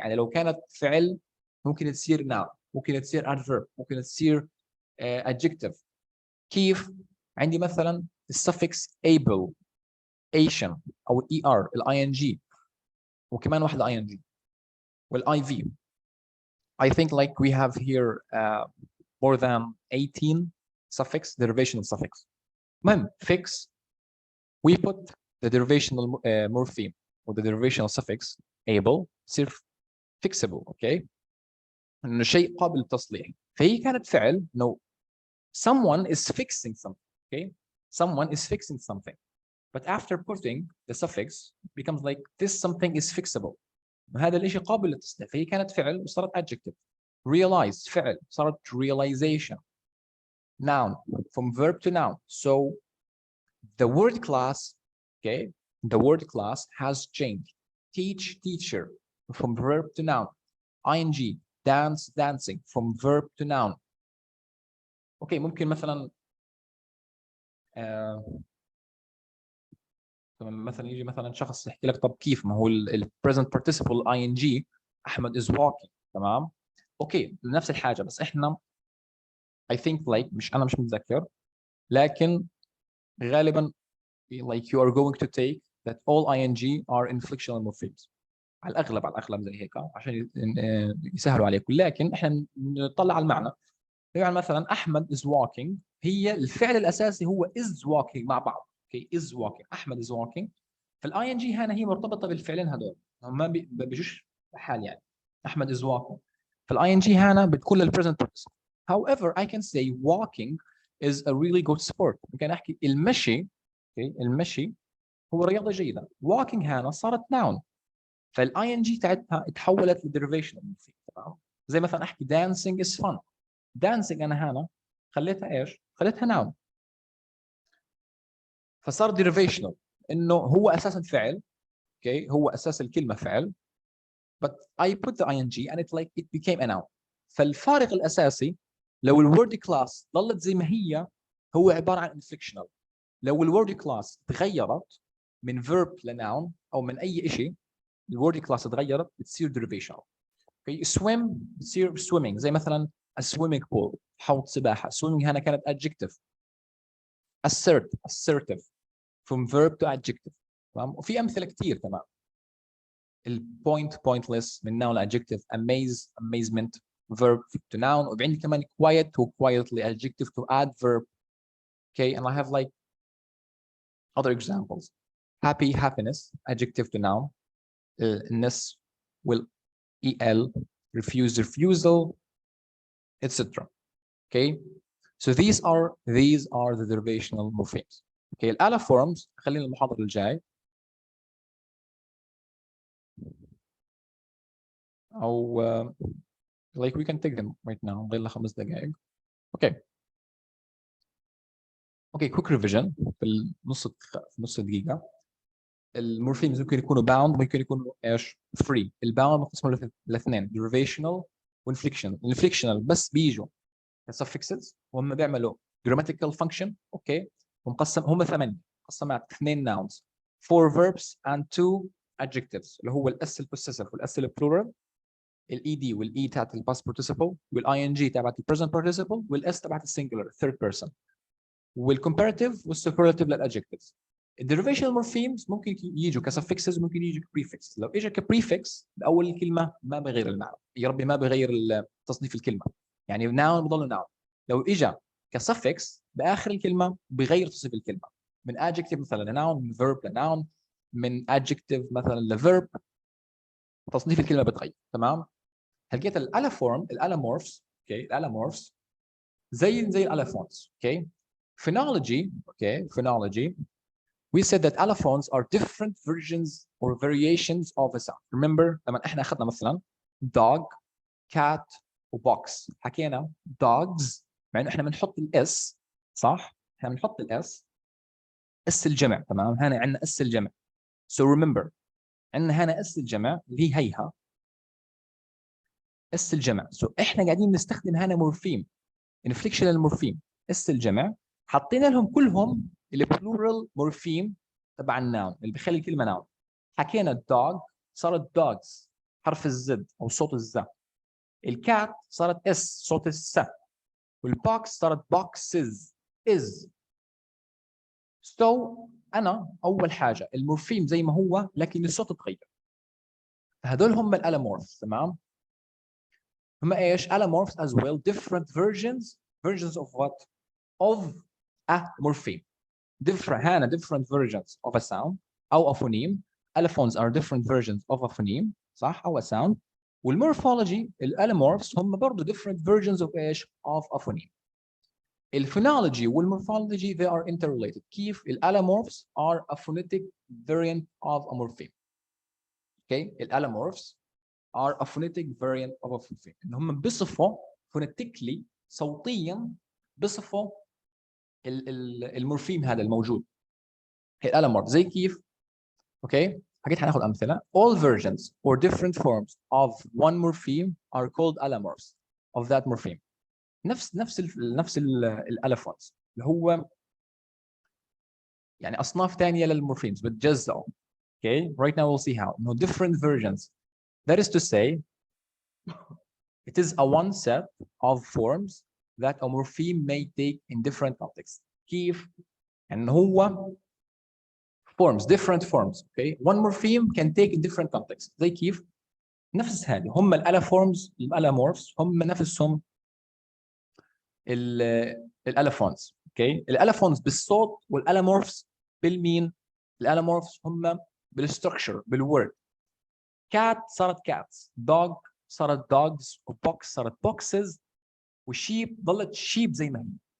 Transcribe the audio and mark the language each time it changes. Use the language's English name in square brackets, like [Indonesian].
[Arabic] يعني لو كانت فعل ممكن تصير noun، ممكن تصير adverb، ممكن تصير adjective. كيف؟ عندي مثلا السفكس able Asian او الاي ار الاي ان جي وكمان واحده اي ان جي والاي في. [English] I think like we have here more than 18 suffix derivational suffix. [Arabic] المهم [English] fix we put the derivational morpheme or the derivational suffix able [Arabic] تصير [English] fixable. [Arabic] اوكي انه شيء قابل للتصليح. فهي كانت فعل [English] no someone is fixing something. okay someone is fixing something but after putting the suffix it becomes like this something is fixable. [Arabic] هذا الشيء قابل للتصليح. فهي كانت فعل وصارت adjective. [English] realize [Arabic] فعل صارت [English] realization. noun from verb to noun. so the word class okay the word class has changed. teach teacher from verb to noun. ing dance dancing from verb to noun. [Arabic] اوكي ممكن مثلا مثلا يجي مثلا شخص يحكي لك طب كيف ما هو present participle ing احمد [English] is walking. [Arabic] تمام اوكي نفس الحاجه بس احنا [English] I think like [Arabic] مش متذكر لكن غالبا [English] like you are going to take that all ing are inflectional morphemes [Arabic] على الاغلب زي هيك عشان يسهلوا عليكم. لكن احنا نطلع على المعنى. يعني مثلا احمد [English] is walking [Arabic] هي الفعل الاساسي هو is walking مع بعض. اوكي [English] is walking Ahmed is walking. [Arabic] فالاي ان جي هنا هي مرتبطه بالفعلين هذول هم ما بيجوش حال. يعني احمد [English] is walking [Arabic] فالاي ان جي هنا بتكون للبريزنت participle. [English] however I can say walking is a really good sport. [Arabic] ممكن احكي المشي. اوكي المشي هو رياضه جيده. walking هنا صارت noun فالاي ان جي تاعتها تحولت لديريفيشن. تمام زي مثلا احكي [English] dancing is fun. [Arabic] dancing انا هنا خليتها ايش؟ خليتها noun فصار derivational انه هو اساسا فعل. اوكي هو اساس الكلمه فعل [English] but I put the ing and it became a noun. [Arabic] فالفارق الاساسي لو الورد كلاس ظلت زي ما هي هو عباره عن inflectional. لو الورد كلاس تغيرت من verb لnoun او من اي شيء، الورد كلاس تغيرت بتصير derivational. اوكي swim بتصير swimming، زي مثلا [English] a swimming pool [Arabic] حوض سباحه. [English] swimming [Arabic] هنا كانت [English] adjective. assertive from verb to adjective. [Arabic] تمام. وفي امثله كثير. تمام. [English] الpoint pointless من noun adjective. amaze amazement verb to noun. [Arabic] وعندي كمان [English] quiet to quietly adjective to add verb. Okay, and I have like other examples. happy happiness adjective to noun. ness will el, refuse refusal, etc. Okay, so these are the derivational morphemes. Okay, الالloforms [Arabic] خلينا المحاضرة الجاي او [English] like we can take them right now. [Arabic] غير 5 دقائق. Okay. [English] Okay, quick revision [Arabic] في نص دقيقة. المورفيمز ممكن يكونوا bound، ممكن يكونوا ايش؟ free. الباوند مقسمه لاثنين، derivational وانفليكشنال. الانفليكشنال بس بيجوا كسفكسز وهم بيعملوا grammatical function. اوكي، ومقسم هم 8 مقسمات، [English] 2 nouns 4 verbs and 2 adjectives [Arabic] اللي هو الاس البوسيسيف والاس البلورال، الاي دي والاي تاعت الباست بارتيسيبل والاي ان جي تبعت البريزنت بارتيسيبل والاس تبعت السنجولار ثيرد بيرسون والكومباراتيف والسوبرلاتيف للادجكتيفز. الديريفيشنال مورفيمز ممكن يجوا كسفكسز، ممكن يجوا كبريفكس. لو اجى كبريفكس باول الكلمه ما بغير المعنى، يا ربي ما بغير تصنيف الكلمه، يعني ناون بضل ناون. لو اجى كسفكس باخر الكلمه بغير تصنيف الكلمه، من adjective مثلا لناون، من verb لناون، من adjective مثلا لverb، تصنيف الكلمه بتغير. تمام. هلقيت الالافورم الالامورفز. اوكي، الالامورفز زي الالافونز. اوكي، [English] phonology. Okay, phonology. We said that allophones are different versions or variations of a sound. [Arabic] Remember لما احنا اخذنا مثلا dog, cat وbox، حكينا dogs مع انه احنا بنحط الاس، صح؟ احنا بنحط الاس الجمع. تمام. هنا عندنا اس الجمع. [English] So remember [Arabic] عندنا هنا اس الجمع اللي هي هيها اس الجمع. So احنا قاعدين نستخدم هنا مورفيم، inflectional مورفيم اس الجمع، حطينا لهم كلهم البلورال مورفيم تبع الناون اللي بيخلي الكلمه ناون. حكينا الدوج صارت دوجز حرف الزد او صوت الزا، الكات صارت اس صوت الس، والبوكس صارت بوكسز از. سو انا اول حاجه المورفيم زي ما هو لكن الصوت تغير. هذول هم الالامورفز. تمام. هم ايش؟ [English] alomorphs as well different versions of what? of a morpheme. different versions of a sound او a phoneme. allophones are different versions of a phoneme، [Arabic] صح؟ او [English] a sound. والمورفولوجي الالومورفز هم برضه different versions of ايش؟ of a phoneme. [Arabic] الفونولوجي والمورفولوجي [English] they are interrelated. [Arabic] كيف؟ الالومورفز [English] are a phonetic variant of a morpheme. [Arabic] okay، الالومورفز [English] are a phonetic variant of a morpheme. [Arabic] ان هم بيصفوا phonetically صوتيا بيصفوا المورفيم هذا الموجود. الالومورف زي كيف؟ اوكي، حكيت حناخذ امثله. [English] all versions or different forms of one morpheme are called allomorphs of that morpheme. [Arabic] نفس الالفونز اللي هو يعني اصناف ثانيه للمورفيمز بتجزأوا. [English] okay, right now we'll see how. No, different versions. That is to say, it is a one set of forms that a morpheme may take in different contexts. [Arabic] كيف؟ يعني هو [English] forms different forms. Okay, one morpheme can take in different contexts. [Arabic] زي كيف؟ نفس هذه هم الالافورمز الالامورفز هم نفسهم الالافونز. اوكي، الالافونز بالصوت والالامورفز بالمين؟ الالامورفز هم بالستركشر بالورد. كات صارت كاتس، دوغ صارت دوجز، وبوكس صارت بوكسز، وشيب ضلت شيب زي ما هي.